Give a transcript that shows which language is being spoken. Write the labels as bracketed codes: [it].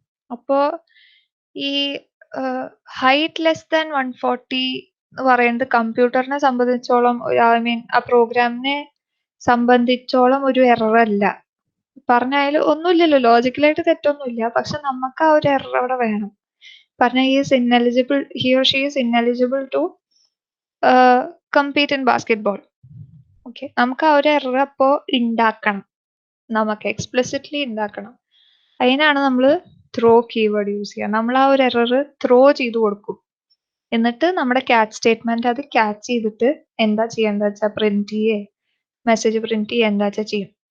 [ml] അപ്പോ ഈ height less than 140 എന്ന് പറയുന്നത് കമ്പ്യൂട്ടറിനെ സംബന്ധിച്ചോളം, ഐ മീൻ ആ പ്രോഗ്രാമിനെ സംബന്ധിച്ചോളം ഒരു എറർ അല്ല. പറഞ്ഞാൽ ഒന്നുമില്ലല്ലോ, ലോജിക്കലായിട്ട് തെറ്റൊന്നുമില്ല, പക്ഷെ നമുക്ക് ആ ഒരു എറർ അവിടെ വേണം. [en] പറഞ്ഞ he or she is ineligible to compete in basketball. [ml] Okay, നമുക്ക് ആ ഒരു എറർ അപ്പോ ഉണ്ടാക്കണം, നമുക്ക് എക്സ്പ്ലിസിറ്റ്ലി ഉണ്ടാക്കണം. അതിനാണ് നമ്മൾ ത്രോ കീവേഡ് യൂസ് ചെയ്യുക. നമ്മൾ ആ ഒരു എറർ ത്രോ ചെയ്ത് കൊടുക്കും. എന്നിട്ട് നമ്മുടെ ക്യാച്ച് സ്റ്റേറ്റ്മെന്റ് അത് ക്യാച്ച് ചെയ്തിട്ട് എന്താ ചെയ്യേണ്ടത് വെച്ചാൽ പ്രിന്റ് ചെയ്യേ, മെസ്സേജ് പ്രിന്റ് ചെയ്യേ, എന്താ വെച്ചാൽ ചെയ്യും.